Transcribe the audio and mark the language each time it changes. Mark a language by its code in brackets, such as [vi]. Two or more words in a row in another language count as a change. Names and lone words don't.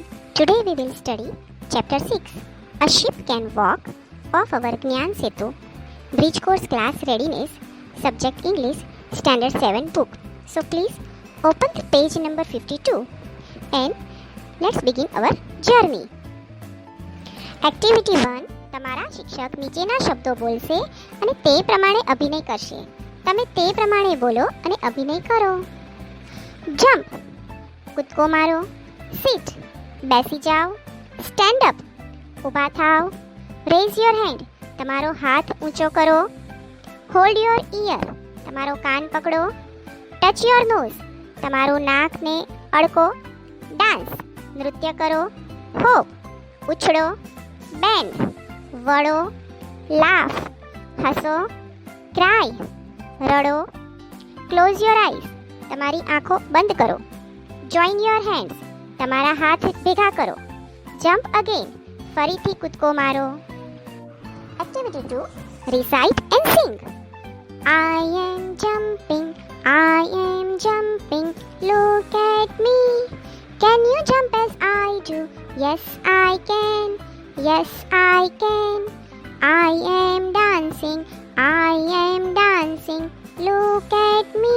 [en] Today we will study Chapter 6. A Ship Can Walk of our Gyan Setu, Bridge Course Class Readiness, Subject English, Standard 7 book. So please open the page number 52 and let's begin our journey. Activity 1. [gu] તમારા શિક્ષક નીચેના શબ્દો બોલશે અને તે પ્રમાણે અભિનય કરશે. તમે તે પ્રમાણે બોલો અને અભિનય કરો. જમ્પ, કૂદકો મારો. Sit, બેસી જાઓ. [en] Stand up, [gu] ઊભા થાઓ. [en] Raise your hand, [gu] તમારો હાથ ઊંચો કરો. [en] Hold your ear, [gu] તમારો કાન પકડો. [en] Touch your nose, [gu] તમારું નાકને અડકો. Dance, નૃત્ય કરો. Hop, ઉછળો. Bend, વળો. Laugh, હસો. Cry, રડો. [en] Close your eyes, [gu] તમારી આંખો બંધ કરો. [en] Join your hands, [gu] તમારા હાથ ભેગા કરો. [en] Jump again, [gu] ફરીથી કૂદકો મારો. [en] Activity 2. Recite and sing. I am jumping, look at me. Can you jump as I do? Yes, I can. Yes, I can. I am dancing, look at me.